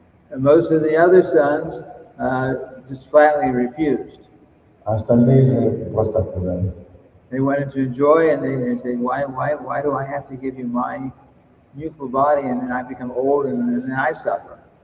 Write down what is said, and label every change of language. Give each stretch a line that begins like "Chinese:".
English: And most of the other sons just flatly refused.
Russian: А остальные же просто отказались.
English: They wanted to enjoy, and they said, why do I have to give you my youthful body, and then I become old, and then I suffer?